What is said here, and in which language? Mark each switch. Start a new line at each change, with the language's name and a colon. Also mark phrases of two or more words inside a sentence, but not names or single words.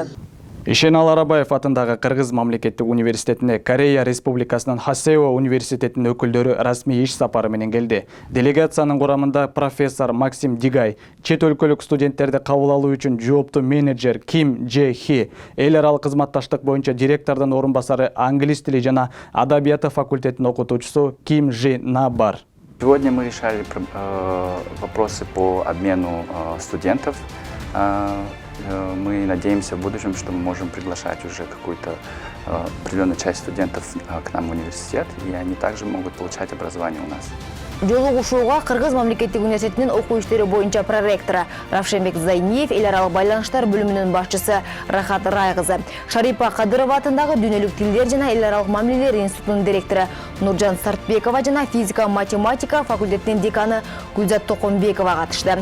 Kyrgyz: Ишенал Арабаев атындагы Кыргыз мамлекеттик университетине Корея Республикасынын Хасео университетинин өкүлдөрү расмий иш сапары менен келди. Делегациянын курамында профессор Максим Дигай, чет өлкөлүк студенттерди кабыл алуу үчүн жооптуу менеджер Ким Же Хи, эл аралык кызматташтык боюнча директордун орун басары англис тили жана адабияты факультетинин окутуучусу Ким Жи На бар.
Russian: Сегодня мы решали вопросы по обмену студентов. Мы надеемся в будущем, что мы можем приглашать уже какую-то определенную часть студентов к нам в университет, и они также могут получать образование у нас.
Kyrgyz: Жолугушууга Кыргыз мамлекеттик университетинин окуу иштери боюнча проректору Равшенбек Зайниев, эл аралык байланыштар бөлүмүнүн башчысы Рахат Райкызы, Шарипа Кадырова атындагы дүйнөлүк тилдер жана эл аралык мамилелер институтунун директору Нуржан Сартбекова жана физика-математика факультетинин деканы Гүлзат Токонбекова катышты.